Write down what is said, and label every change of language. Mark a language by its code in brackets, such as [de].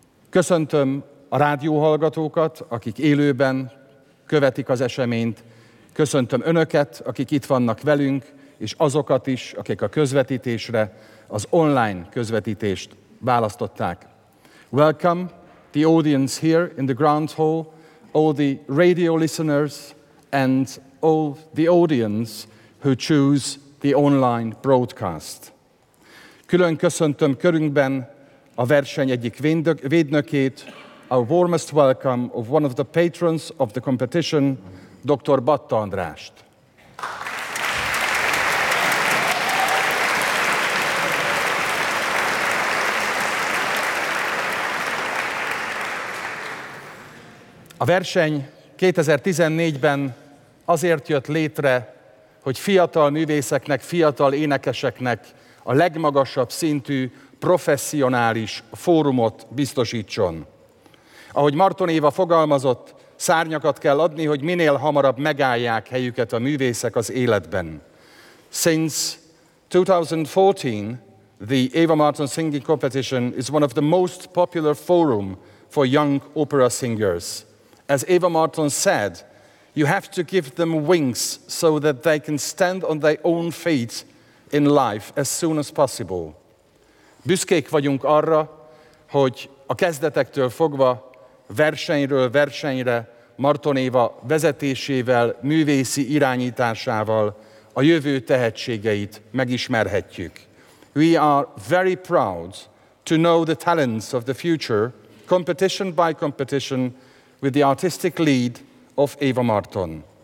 [hu] Köszöntöm a rádióhallgatókat, akik élőben követik az eseményt. Köszöntöm Önöket, akik itt vannak velünk, és azokat is, akik a közvetítésre, az online közvetítést választották. [en] Welcome the audience here in the Grand Hall, all the radio listeners and all the audience who choose the online broadcast. [hu] Külön köszöntöm körünkben a verseny egyik védnökét, a [en] warmest welcome of one of the patrons of the competition, Dr. Batta Andrást. [hu] A verseny 2014-ben azért jött létre, hogy fiatal művészeknek, fiatal énekeseknek a legmagasabb szintű professzionális fórumot biztosítson. Ahogy Marton Éva fogalmazott, szárnyakat kell adni, hogy minél hamarabb megállják helyüket a művészek az életben. [en] Since 2014, the Éva Marton Singing Competition is one of the most popular forum for young opera singers. As Éva Marton said, you have to give them wings so that they can stand on their own feet in life as soon as possible. [hu] Büszkék vagyunk arra, hogy a kezdetektől fogva, versenyről versenyre, Marton Éva vezetésével, művészi irányításával a jövő tehetségeit megismerhetjük. [en] We are very proud to know the talents of the future, competition by competition, with the artistic lead of Éva Marton.